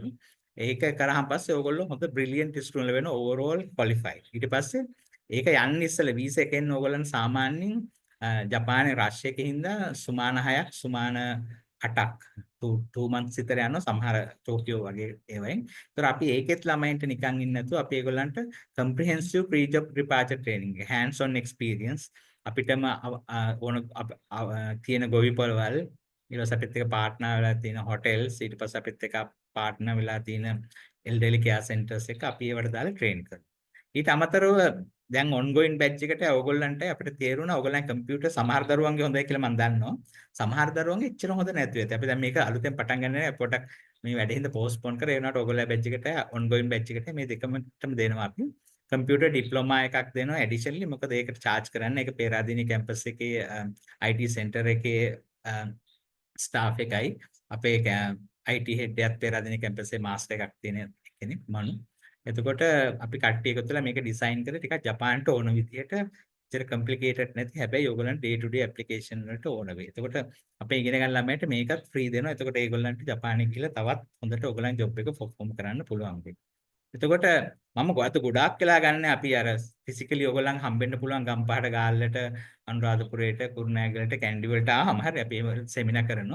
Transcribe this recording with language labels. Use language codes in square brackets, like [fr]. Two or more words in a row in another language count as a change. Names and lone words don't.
[si] ඒක කරාම පස්සේ ඕගොල්ලෝ හොඳ [en] brilliant student [si] වෙන [en] overall qualified. [si] ඊට පස්සේ ඒක යන්න ඉස්සෙල්ලා වීසා එකෙන් ඕගොල්ලන් සාමාන්‍යයෙන් ජපානයේ රෂ් එකේ හින්දා සුමාන 6ක් සුමාන 8ක් 2 months විතර යනවා සමහර ටෝකියෝ වගේ ඒවායින්. ඒතර අපි ඒකෙත් ළමයින්ට නිකන් ඉන්නේ නැතුව අපි ඒගොල්ලන්ට [en] comprehensive pre-job departure training hands on experience [si] අපිටම ඕන තියෙන ගොවිපළවල් ඊට පස්සේ අපිත් එක්ක පාර්ට්නර් වෙලා තියෙන හොටෙල්ස් ඊට පස්සේ අපිත් එක්ක පාර්ට්නර් වෙලා තියෙන [en] elderly care centers [si] එක අපි ඒවට දාලා ට්‍රේන් කරනවා. ඊට අමතරව දැන් [en] ongoing batch [si] එකට ඕගොල්ලන්ට අපිට තේරුණා ඕගොල්ලන් කම්පියුටර් සමහර දරුවන්ගේ හොඳයි කියලා මම දන්නවා. සමහර දරුවන්ගේ එච්චර හොඳ නැති වෙත්. අපි දැන් මේක අලුතෙන් පටන් ගන්න නෑ පොඩක් මේ වැඩේ හින්දා පෝස්ට්පෝන් කරේ ඒ වුණාට ඕගොල්ලෝ batch එකට [en] ongoing batch [si] එකට මේ දෙකමටම දෙනවා අපි. [en] computer diploma [si] එකක් දෙනවා ඇඩිෂනලි මොකද ඒකට charge කරන්න ඒක පේරාදෙණිය කැම්පස් එකේ [en] IT center [si] එකේ ස්ටාෆ් එකයි අපේ [en] IT head [si] එකත් පේරාදෙණිය කැම්පස් එකේ මාස්ටර් එකක් තියෙන කෙනෙක් මනු. එතකොට අපි කට්ටිය එකතු වෙලා මේක ඩිසයින් කරේ ටිකක් ජපාන්ට ඕන විදිහට ඉතින් කම්ප්ලිකේටඩ් නැති හැබැයි ඕගොල්ලන්ට [en] day to day application [si] වලට ඕන වෙයි. එතකොට අපේ ඉගෙන ගන්න ළමයට මේකත් ෆ්‍රී දෙනවා. එතකොට ඒගොල්ලන්ට ජපානයේ ගිහලා තවත් හොඳට ඕගොල්ලන් ජොබ් එක perform කරන්න පුළුවන් වෙයි. එතකොට මම ගොඩාක් වෙලා ගන්න අපි අර ෆිසිකලි ඕගොල්ලන් හම්බෙන්න පුළුවන් ගම්පහට ගාල්ලට අනුරාධපුරයට කුරුණෑගලට කැන්ඩි වලට ආවම හරි අපි සෙමිනා කරනවා.